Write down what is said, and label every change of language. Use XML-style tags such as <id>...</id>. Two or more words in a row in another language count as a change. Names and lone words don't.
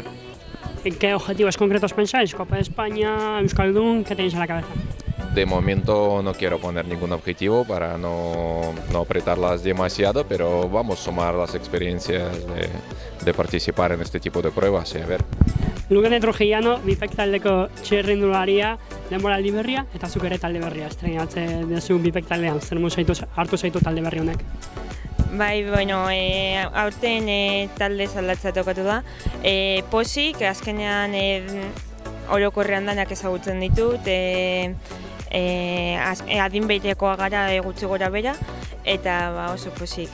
<es>¿En qué objetivos concretos pensáis? ¿Copa de España, Euskaldun? ¿Qué tenéis en la cabeza? De momento no quiero poner ningún objetivo para no apretarlas demasiado, pero vamos a sumar las experiencias de participar en este tipo de pruebas y a ver.</es> <eu>Lugane Trujillano, BIPEC taldeko txirrindularia, denboraldi berria eta zuk ere talde berria estreinatzen duzu BIPEC taldean. Zer modu hartu zaitu talde berri honek? Bai, bueno, aurten talde aldatza tokatu da. Pozik, azkenean orokorrean danak ezagutzen ditut, adin behitekoa gara gutxi gora bera, eta oso pozik.</eu>